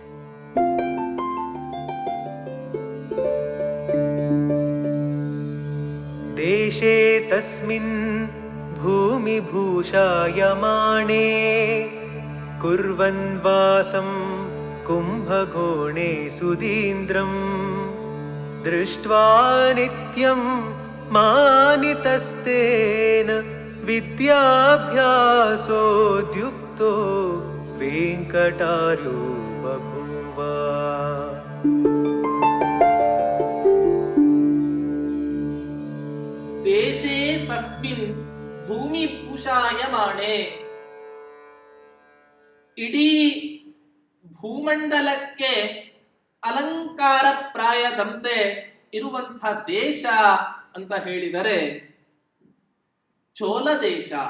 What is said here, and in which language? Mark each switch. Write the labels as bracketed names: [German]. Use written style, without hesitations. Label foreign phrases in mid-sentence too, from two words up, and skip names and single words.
[Sanskrit] ದೇಶೇ ತಸ್ಮಿನ್ ಭೂಮಿ ಭೂಷಾಯಮಾಣೇ ಕುರ್ವನ್ ವಾಸಂ ಕುಂಭಕೋಣೆ ಸುಧೀಂದ್ರಂ ದೃಷ್ಟ್ವಾ ನಿತ್ಯಂ ಮಾನಿತಸ್ತೇನ ವಿದ್ಯಾಭ್ಯಾಸೋದ್ಯುಕ್ತೋ ವೆಂಕಟಾರ್ಯೋ ಬಭೂವ. ದೇಶೇ ತಸ್ಮಿನ್ ಭೂಮಿ ಭೂಷಾಯಮಾಣೆ, [Kannada] ಇಡೀ ಭೂಮಂಡಲಕ್ಕೆ ಅಲಂಕಾರ ಪ್ರಾಯದಂತೆ ಇರುವಂಥ ದೇಶ ಅಂತ ಹೇಳಿದರೆ ಚೋಳ ದೇಶ.